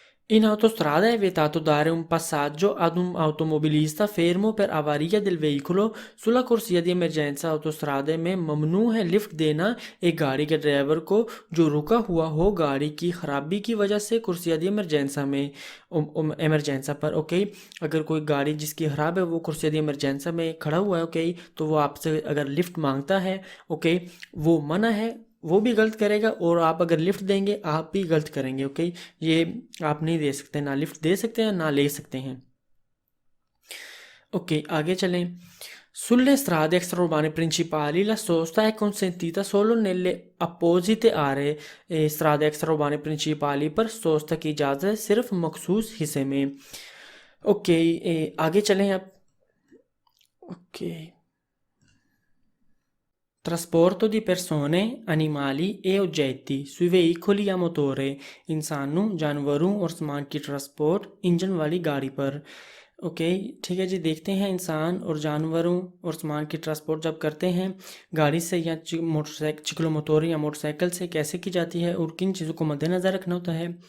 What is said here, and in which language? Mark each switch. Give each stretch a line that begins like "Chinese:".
Italian: In autostrada è vietato dare un passaggio ad un automobilista fermo per avaria del veicolo sulla corsia di emergenza.
Hindi: autostrade में ममनू है lift देना एक गाड़ी के driver को जो रुका हुआ हो गाड़ी की खराबी की वजह से कुर्सिया दी इमरजेंसा में इमरजेंसा पर. ओके, अगर कोई गाड़ी जिसकी खराब है वो कुर्सिया दी इमरजेंसा में खड़ा हुआ है, ओके, तो वो आपसे अगर लिफ्ट मांगता है, ओके, वो मना है, वो भी गलत करेगा, और आप अगर लिफ्ट देंगे आप भी गलत करेंगे. ओके, ये आप नहीं दे सकते, ना लिफ्ट दे सकते हैं ना ले सकते हैं. Ok, आगे चलें.
Italian: Sulle strade extraurbane principali la sosta è consentita solo nelle apposite aree. strade extraurbane principali
Hindi: पर सोस्ता की इजाज़त है सिर्फ मखसूस हिस्से में. ओके, आगे चलें अब. Okay.
Italian: Trasporto di persone, animali e oggetti sui veicoli a motore.
Hindi: इंसानों, जानवरों और सामान की ट्रांसपोर्ट इंजन वाली गाड़ी पर. ओके, ठीक है जी. देखते हैं इंसान और जानवरों और सामान की ट्रांसपोर्ट जब करते हैं गाड़ी से या मोटरसाइकिल चिक्लोमोटर या मोटरसाइकिल से कैसे की जाती है और किन चीज़ों को मद्देनज़र रखना होता है.